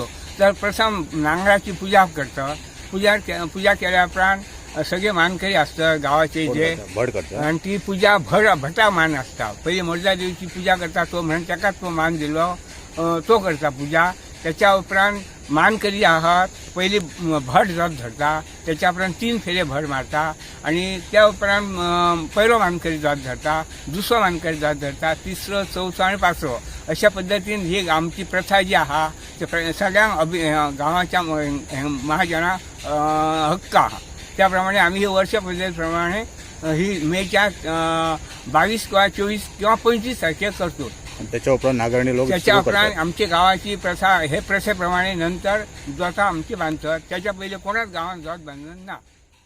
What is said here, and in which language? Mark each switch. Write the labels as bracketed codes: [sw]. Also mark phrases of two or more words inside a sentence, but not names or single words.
[mr] तर प्रथम नांगराची पूजा करतो. पूजा केल्या उपरांत सगळे मानकरी असतात गावाचे जे आणि ती पूजा भटा मान असता. [kok] पहिले मोरजा देवीची पूजा करता तो म्हणून त्याकाच तो मान दिलो तो करता पूजा. [mr] त्याच्या उपरांत मानकरी आहात पहिली भट जात धरता. [kok] त्याच्या उपरांत 3 फेरे भट मारता आणि त्या उपरांत पहिलो मानकरी जात धरता, दुसरो मानकरी जात धरता, तिसरो, चौथो आणि 5रो अशा पद्धतीन ही आमची प्रथा जी आहा ते सगळ्यांक गावाच्या महाजनां हक्क आहा. [mr] त्याप्रमाणे आम्ही ही वर्ष पद्धतीप्रमाणे ही मेच्या 22 किंवा 24 किंवा 25 तारखेक करतो. त्याच्या उपरांत नागरणी लोक त्याच्या उपरांत आमची गावाची प्रथा हे प्रथेप्रमाणे नंतर जोता आमची बांधतात. [kok] त्याच्या पहिले कोणाच गावात जोत बांधून ना.